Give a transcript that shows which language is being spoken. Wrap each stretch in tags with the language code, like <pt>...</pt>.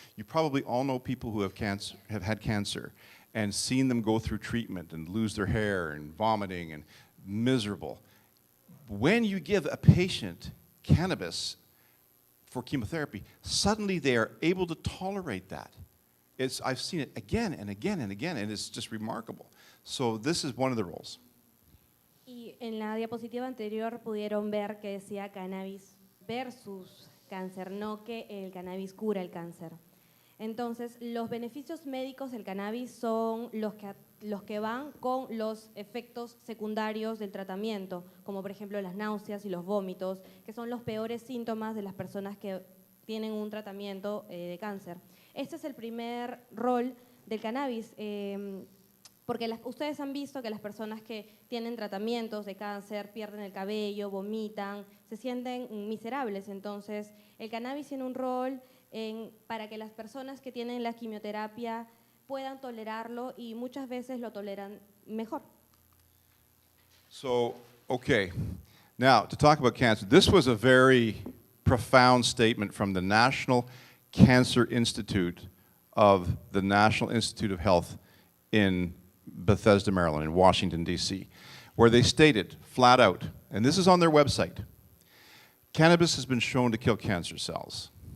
<en>You probably all know people who have had cancer and seen them go through treatment and lose their hair and vomiting and miserable. When you give a patient cannabis for chemotherapy, suddenly they are able to tolerate that. I've seen it again and again and again, and it's just remarkable. So this is one of the roles.</en> <es>Y en la diapositiva anterior pudieron ver que decía cannabis versus cáncer, no que el cannabis cura el cáncer. Entonces, los beneficios médicos del cannabis son los que van con los efectos secundarios del tratamiento, como por ejemplo las náuseas y los vómitos, que son los peores síntomas de las personas que tienen un tratamiento de cáncer. Este es el primer rol del cannabis, porque ustedes han visto que las personas que tienen tratamientos de cáncer pierden el cabello, vomitan, se sienten miserables. Entonces, el cannabis tiene un rol para que las personas que tienen la quimioterapia puedan tolerarlo y muchas veces lo toleran mejor.</es> <en>So, okay. Now, to talk about cancer, this was a very profound statement from the National Cancer Institute of the National Institute of Health in Bethesda, Maryland, in Washington, D.C., where they stated flat out, and this is on their website, cannabis has been shown to kill cancer cells.</en>